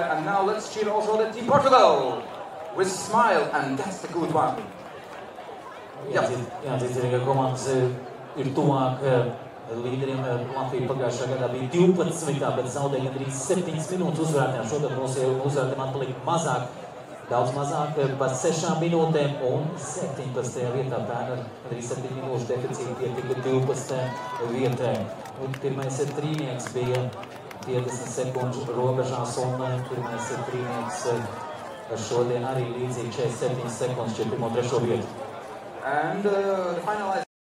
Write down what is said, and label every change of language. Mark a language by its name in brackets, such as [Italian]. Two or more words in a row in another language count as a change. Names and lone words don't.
[English] And now let's cheer also the Team Portugal with smile, and that's the good one. [Latvian] Jāatzīst, komandas ir tuvāk līderiem. Latvija pagājušā gadā bija 12, bet zaudēja gandrīz 7 minūtes uzvarētājiem. Šogad mums jau uzvarētājiem atpalika mazāk. Daudz mazāk par 6 minūtēm un 17. vietā. Pērn ar 7 minūšu deficītu pietika 12. vietai. Pirmais trīnieks bija 50 sekundžu robežās un pirmais trīnieks šodien arī līdzīgi 47 sekundes, 1. 3. vietu. [English] And the finalized